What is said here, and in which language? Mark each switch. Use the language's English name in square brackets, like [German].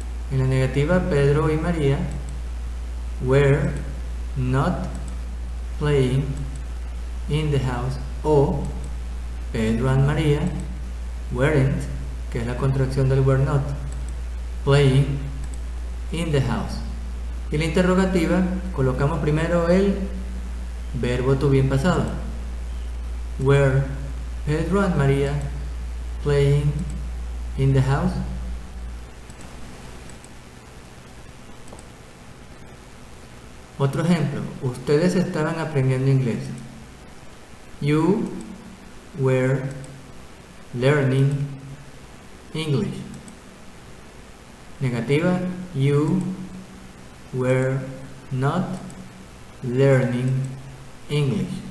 [Spanish] En la negativa, [English] Pedro y María were not playing in the house, o Pedro and Maria weren't, [Spanish] que es la contracción del [English] were not, playing in the house. [Spanish] Y la interrogativa, colocamos primero el verbo to be en pasado. [English] Were Pedro and Maria playing in the house? [Spanish] Otro ejemplo, ustedes estaban aprendiendo inglés. [English] You were learning English. Negativa, you were not learning English.